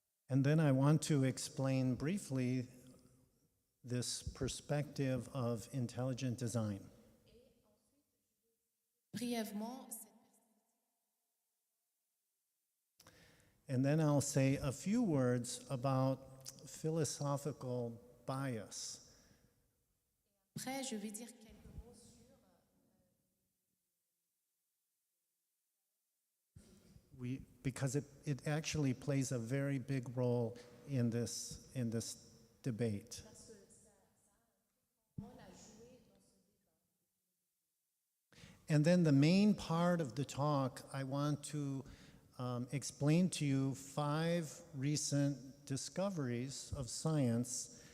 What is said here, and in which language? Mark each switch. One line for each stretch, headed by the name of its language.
English: And then I want to explain briefly this perspective of intelligent design.
French: brièvement cette
English: And then I'll say a few words about philosophical bias.
French: Après, je vais dire quelques mots sur
English: Because it actually plays a very big role in this debate. And then the main part of the talk, I want to explain to you 5 recent discoveries of science